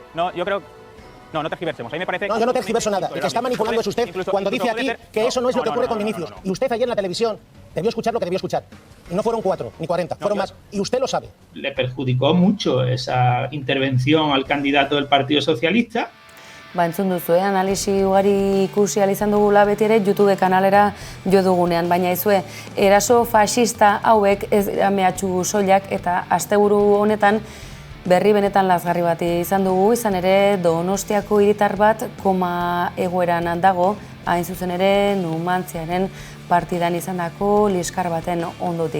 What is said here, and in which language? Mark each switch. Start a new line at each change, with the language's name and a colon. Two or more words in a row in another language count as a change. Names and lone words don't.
Spanish: No, yo creo... No tergiversemos. A mí me parece... No, yo no tergiverso nada. El que está manipulando es usted cuando dice aquí que eso no es lo que ocurre con Vinicius. Y usted ayer en la televisión debió escuchar lo que debió escuchar. Y no fueron 4 ni 40, fueron más. Y usted lo sabe. Le perjudicó mucho esa intervención al candidato del Partido Socialista.
Basque: Entzun duzu, analisi ugari ikusi izan dugula beti ere YouTube kanalera jo dugunean, baina izue, eraso fascista hauek ez mehatxu soilak eta asteburu honetan berri benetan lazgarri bat izan dugu, izan ere Donostiako hiritar bat koma egoeran dago, hain zuzen ere Numantziaren partidan izandako liskar baten ondotik.